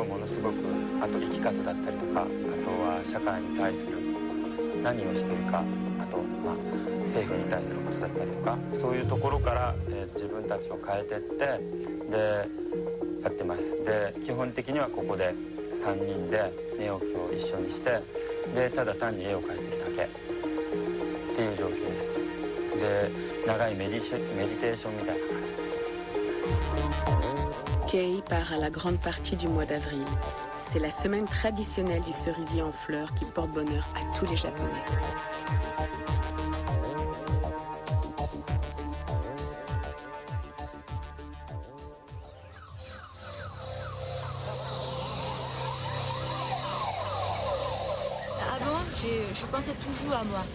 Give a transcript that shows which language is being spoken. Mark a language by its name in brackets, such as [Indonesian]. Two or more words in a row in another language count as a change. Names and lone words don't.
[Japanese] ものすごくあと生き方だったりとかあとは社会に対する何をしているかあと、政府に対することだったりとかそういうところから、自分たちを変えてってでやってますで基本的にはここで3人で寝起きを一緒にしてでただ単に絵を描いてるだけっていう状況ですで長いメディテーションみたいな感じで [French] Kay part à la grande partie du mois d'avril. C'est la semaine traditionnelle du cerisier en fleurs qui porte bonheur à tous les Japonais. Avant, je pensais toujours à moi.